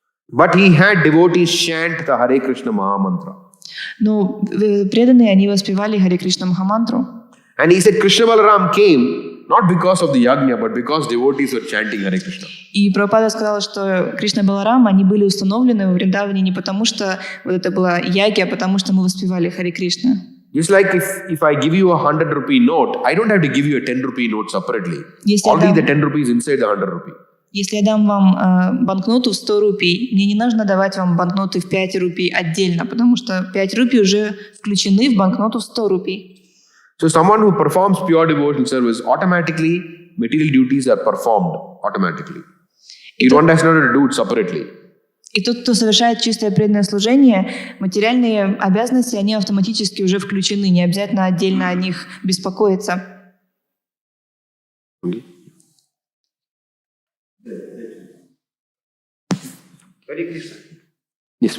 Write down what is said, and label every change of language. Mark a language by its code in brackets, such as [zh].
[en] But he had devotees chant the Hare Krishna Mahamantra. [ru] но преданные, они воспевали Харе Кришна Махамантру. [en] And he said Krishna Balaram came not because of the yajna, but because devotees were chanting Hare Krishna. [ru] И Прабхупада сказал, что Кришна и Баларам, они были установлены в Вриндаване не потому, что вот это была яги, а потому, что мы воспевали Харе Кришна. [en] Just like if I give you a 100 rupee note, I don't have to give you a 10 rupee note separately. [ru] Если я [en] Already the 10 rupees inside the 100 rupee. [ru] Если я дам вам банкноту в 100 рупий, мне не нужно давать вам банкноты в 5 рупий отдельно, потому что 5 рупий уже включены в банкноту в 100 рупий. [en] So someone who performs pure devotional service, automatically material duties are performed automatically. You don't have to do it separately. [ru] И тот, кто совершает чистое преданное служение, материальные обязанности, они автоматически уже включены, не обязательно отдельно о них беспокоиться. [en] Yes,